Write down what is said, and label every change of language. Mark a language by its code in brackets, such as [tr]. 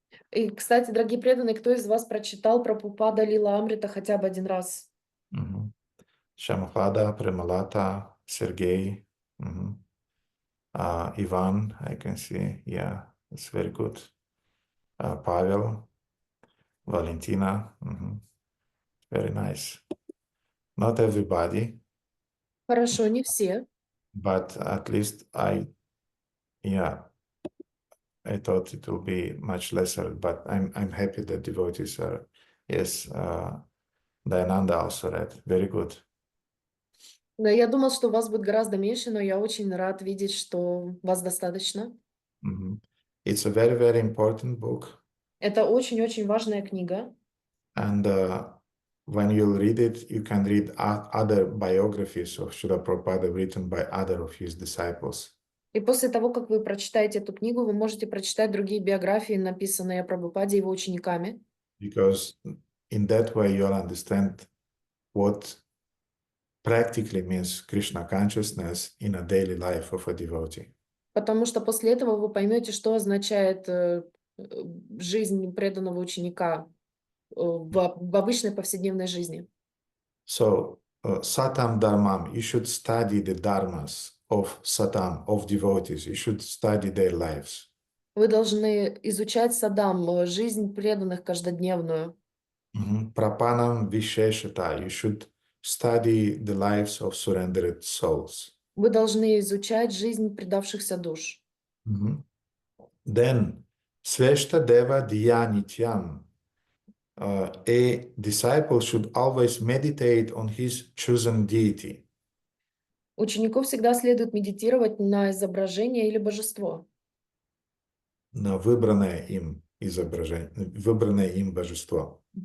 [ru] И, кстати, дорогие преданные, кто из вас прочитал Прабхупада Лила Амрита хотя бы один раз? [en] Shamahada, Premalata, Sergey, Ivan, I can see. Yeah, it's very good. Pavel, Valentina, very nice. Not everybody, [ru] Хорошо, не все. [en] but at least I thought it will be much lesser, but I'm happy that devotees are. Yes, Dayananda also read. Very good. [ru] Да, я думал, что вас будет гораздо меньше, но я очень рад видеть, что вас достаточно. [en] It's a very, very important book. [ru] Это очень-очень важная книга. [en] And when you'll read it, you can read other biographies of Srila Prabhupada written by other of his disciples. [ru] И после того, как вы прочитаете эту книгу, вы можете прочитать другие биографии, написанные о Прабхупаде и его учениками. [en] Because in that way you'll understand what practically means Krishna consciousness in a daily life of a devotee. [ru] Потому что после этого вы поймете, что означает жизнь преданного ученика в обычной повседневной жизни. [en] So, Satam Dharmam, you should study the dharmas of Satam, of devotees. You should study their lives. [ru] Вы должны изучать садам, жизнь преданных каждодневную. [en] Prapanam Visheshata, you should study the lives of surrendered souls. [ru] Вы должны изучать жизнь предавшихся душ. [en] Then, Sveshta Deva Dhyanityam, a disciple should always meditate on his chosen deity. [ru] Ученику всегда следует медитировать на изображение или божество. На выбранное им изображение, выбранное им божество.